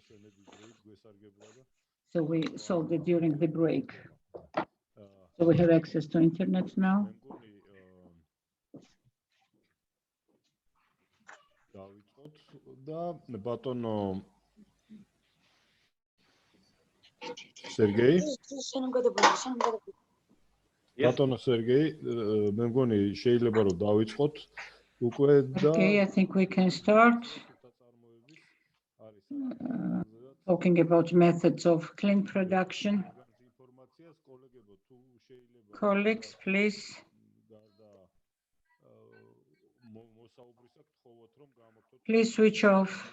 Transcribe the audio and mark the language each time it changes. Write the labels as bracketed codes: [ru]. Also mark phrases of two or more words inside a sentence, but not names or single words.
[en] So we solved it during the break. So we have access to internet now. Sergei? [ka] Ბატონო Sergei, მე მგონი შეიძლება რომ დავიწყოთ უკვე და [en] Okay, I think we can start talking about methods of clean production. Colleagues, please. Please switch off.